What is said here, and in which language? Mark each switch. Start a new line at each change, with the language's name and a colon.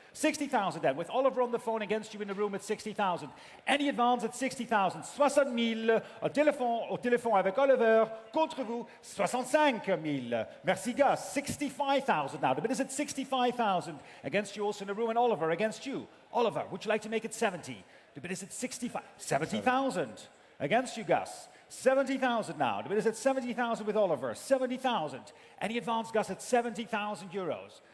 English: 60,000 then, with Oliver on the phone against you in the room at 60,000. Any advance at 60,000.
French: 60,000 au téléphone avec Oliver, contre vous, 65,000.
English: Merci Gus. 65,000 now. The bid is at 65,000. Against you also in the room, and Oliver against you. Oliver, would you like to make it 70? The bid is at 65. 70,000. Against you, Gus. 70,000 now. The bid is at 70,000 with Oliver. 70,000. Any advance, Gus, at 70,000 euros.